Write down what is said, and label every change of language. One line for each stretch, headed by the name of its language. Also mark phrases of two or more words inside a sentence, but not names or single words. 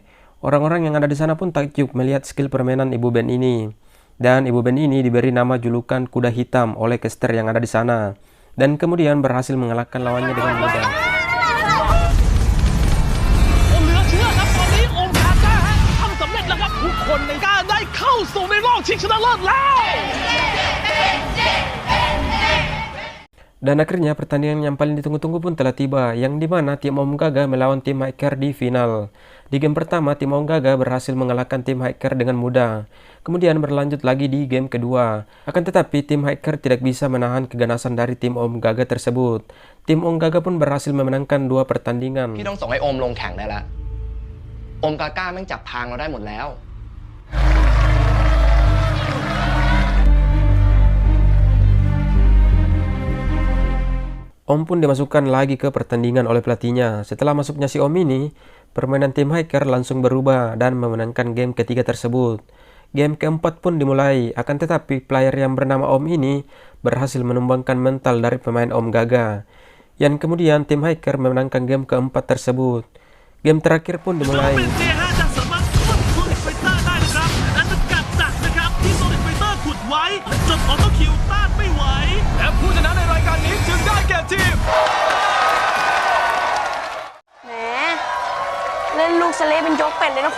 Indonesian: Orang-orang yang ada di sana pun takjub melihat skill permainan Ibu Ben ini. Dan Ibu Ben ini diberi nama julukan kuda hitam oleh caster yang ada di sana. Dan kemudian berhasil mengalahkan lawannya dengan mudah.
Thai: เหลือเชื่อครับตอนนี้องค์กาก้าทำสำเร็จแล้วครับทุกคนในก้าได้เข้าสู่ในรอบชิงชนะเลิศแล้ว
Indonesian: Dan akhirnya pertandingan yang paling ditunggu-tunggu pun telah tiba, yang dimana tim Om Gaga melawan tim Hiker di final. Di game pertama, tim Om Gaga berhasil mengalahkan tim Hiker dengan mudah. Kemudian berlanjut lagi di game kedua. Akan tetapi tim Hiker tidak bisa menahan keganasan dari tim Om Gaga tersebut. Tim Om Gaga pun berhasil memenangkan 2 pertandingan.
Thai: พี่ต้องส่งให้โอมลงแข่งได้แล้ว โอมกาก้าแม่งจับทางเราได้หมดแล้ว
Indonesian: Om pun dimasukkan lagi ke pertandingan oleh pelatihnya. Setelah masuknya si Om ini, permainan tim Hiker langsung berubah dan memenangkan game ketiga tersebut. Game keempat pun dimulai, akan tetapi player yang bernama Om ini berhasil menumbangkan mental dari pemain Om Gaga. Yang kemudian tim Hiker memenangkan game keempat tersebut. Game terakhir pun dimulai.
Thai: เป็นเซียฮะจะสามารถควบคุมไฟเตอร์ได้นะครับและสกัดดักนะครับที่โซนิกไฟเตอร์ขุดไว้จนออโต้คิวต้านไม่ไหวและผู้ชนะในรายการนี้จึงได้แก่ทีม แหม เล่นลูกสเล่เป็นยกเป็ดเลยนะครู